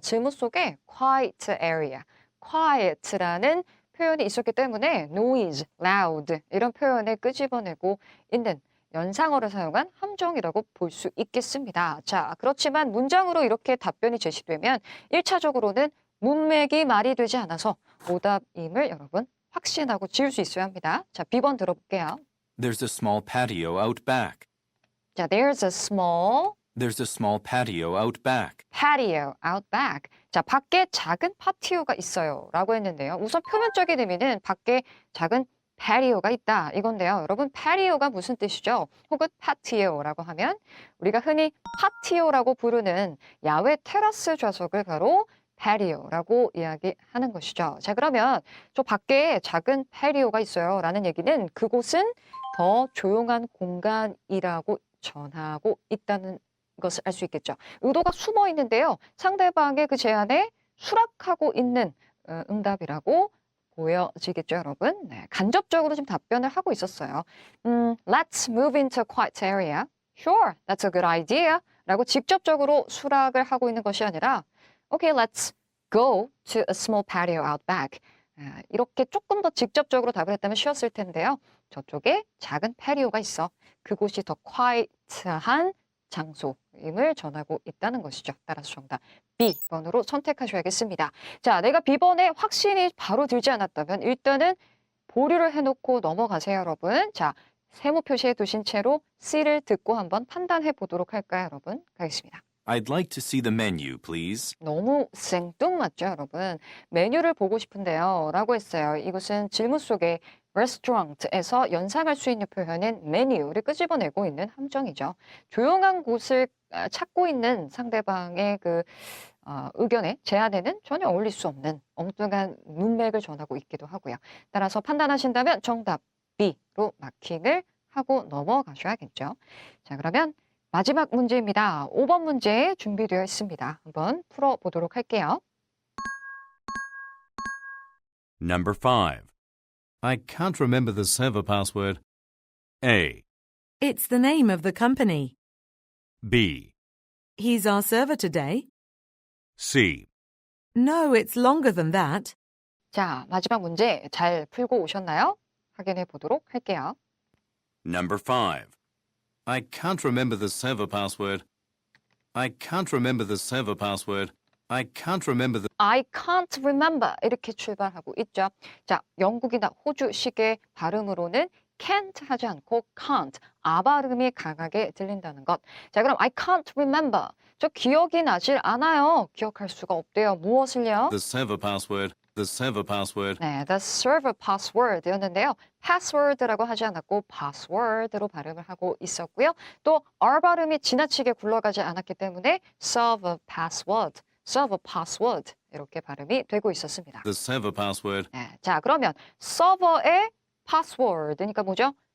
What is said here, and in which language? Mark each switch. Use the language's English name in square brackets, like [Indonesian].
[Korean] 질문 속에 quiet area, quiet라는 표현이 있었기 때문에 noise, loud 이런 표현을 끄집어내고 있는 연상어를 사용한 함정이라고 볼 수 있겠습니다. 자, 그렇지만 문장으로 이렇게 답변이 제시되면 1차적으로는 문맥이 말이 되지 않아서 오답임을 여러분 확신하고 지을 수 있어야 합니다. 자, B번 들어볼게요. [English] There's a small patio out back. 자, there's a small There's a small patio out back. patio out back. [Korean] 자, 밖에 작은 파티오가 있어요. 라고 했는데요. 우선 표면적인 의미는 밖에 작은 patio가 있다. 이건데요. 여러분, patio가 무슨 뜻이죠? 혹은 patio라고 하면 우리가 흔히 patio라고 부르는 야외 테라스 좌석을 바로 patio라고 이야기하는 것이죠. 자, 그러면 저 밖에 작은 patio가 있어요. 라는 얘기는 그곳은 더 조용한 공간이라고 전하고 있다는 것을 알 수 있겠죠. 의도가 숨어 있는데요. 상대방의 그 제안에 수락하고 있는 응답이라고 보여지겠죠, 여러분? 네, 간접적으로 지금 답변을 하고 있었어요. [English] Let's move into a quiet area. Sure, that's a good idea. [Korean] 라고 직접적으로 수락을 하고 있는 것이 아니라 [English] Okay, let's go to a small patio out back. [Korean] 이렇게 조금 더 직접적으로 답을 했다면 쉬웠을 텐데요. 저쪽에 작은 패리오가 있어. 그곳이 더 quiet한 장소임을 전하고 있다는 것이죠. 따라서 정답 B번으로 선택하셔야겠습니다. 자, 내가 B번에 확신이 바로 들지 않았다면 일단은 보류를 해놓고 넘어가세요, 여러분. 자, 세모 표시해 두신 채로 C를 듣고 한번 판단해 보도록 할까요, 여러분? 가겠습니다. [English] I'd like to see the menu, please. [Korean] 너무 생뚱맞죠, 여러분? 메뉴를 보고 싶은데요. 라고 했어요. 이것은 질문 속에 restaurant에서 연상할 수 있는 표현인 메뉴를 끄집어내고 있는 함정이죠. 조용한 곳을 찾고 있는 상대방의 그 의견에, 제안에는 전혀 어울릴 수 없는 엉뚱한 문맥을 전하고 있기도 하고요. 따라서 판단하신다면 정답 B로 마킹을 하고 넘어가셔야겠죠. 자, 그러면 마지막 문제입니다. 5번 문제 준비되어 있습니다. 한번 풀어보도록 할게요. [English] Number 5. I can't remember the server password. A. It's the name of the company. B. He's our server today. C. No, it's longer than that. [Korean] 자, 마지막 문제 잘 풀고 오셨나요? 확인해 보도록 할게요. [English] Number 5. I can't remember the server password. I can't remember the server password. I can't remember the... I can't remember [Korean] 이렇게 출발하고 있죠. 자, 영국이나 호주식의 발음으로는 can't 하지 않고 can't, 아 발음이 강하게 들린다는 것. 자, 그럼 [English] I can't remember. [Korean] 저 기억이 나질 않아요. 기억할 수가 없대요. 무엇을요? [English] The server password. The server password. [Korean] 네, [English] the server password [Korean] 였는데요. password라고 하지 않았고 password로 발음을 하고 있었고요. 또 R 발음이 지나치게 굴러가지 않았기 때문에 [English] server password, server password [Korean] 이렇게 발음이 되고 있었습니다. [English] The server password. [Korean] 네, 자, 그러면 서버의 password니까 뭐죠?